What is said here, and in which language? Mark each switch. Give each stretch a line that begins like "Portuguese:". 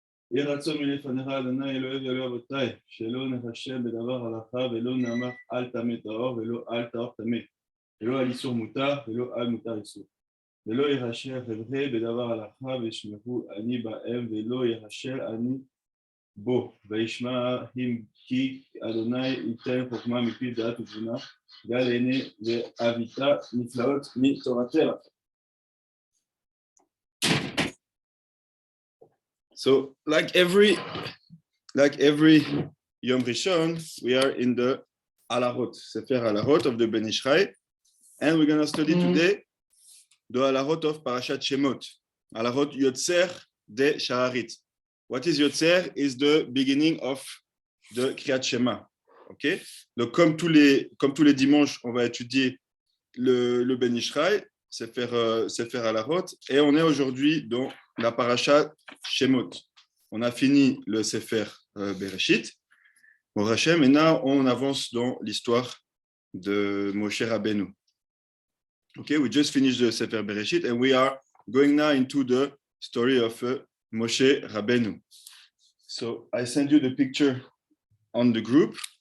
Hebrew: יהי רצון מלפניך אדוני אלוהי ואלוהי אבותיי שלא נחשב בדבר הלכה ולא נאמר אל טמא טהור ולא אל טהור טמא ולא על איסור מותר ולא על מותר איסור ולא יהשר חבר'ה בדבר הלכה וישמחו אני בהם ולא יהשר אני בו וישמע הם כי אדוני ייתן חוכמה מפי דעת ותבונה גל עיני ואביתה נפלאות מתורתך.
English: So, like every Yom Rishon, we are in the Alahot, Sefer Alahot of the Ben Ish Chai, and we're going to study today the Alahot of Parashat Shemot, Alahot Yotzer de Sha'arit. What is Yotzer? Is the beginning of the Kriyat Shema. Okay?
French: Donc, comme tous les dimanches, on va étudier le Ben Ish Chai, Sefer Alahot, et on est aujourd'hui dans la Parashat Shemot. On a fini le Sefer Bereshit. Bon, Hachem, et là, on avance dans l'histoire de Moshe Rabbeinu.
English: Okay, we just finished the Sefer Bereshit, and we are going now into the story of Moshe Rabbeinu. So I send you the picture on the group.